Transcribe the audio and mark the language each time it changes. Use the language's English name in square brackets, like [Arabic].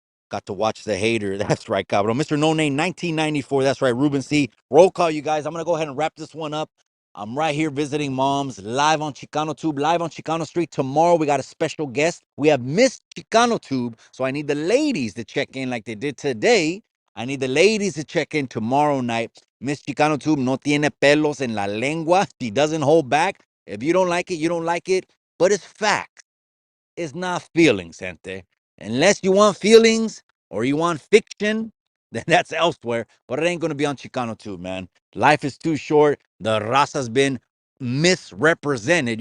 [English] Got to watch The Hater. That's right, cabrón. Mr. No Name, 1994. That's right, Ruben C. Roll call, you guys. I'm going to go ahead and wrap this one up. I'm right here visiting moms live on Chicano Tube, live on Chicano Street. Tomorrow, we got a special guest. We have Miss Chicano Tube. So I need the ladies to check in like they did today. I need the ladies to check in tomorrow night. [Spanish] Miss Chicano Tube no tiene pelos en la lengua. [English] She doesn't hold back. If you don't like it, you don't like it. But it's fact. It's not feelings, gente. Unless you want feelings or you want fiction, then that's elsewhere. But it ain't gonna be on Chicano too, man. Life is too short. The raza's been misrepresented.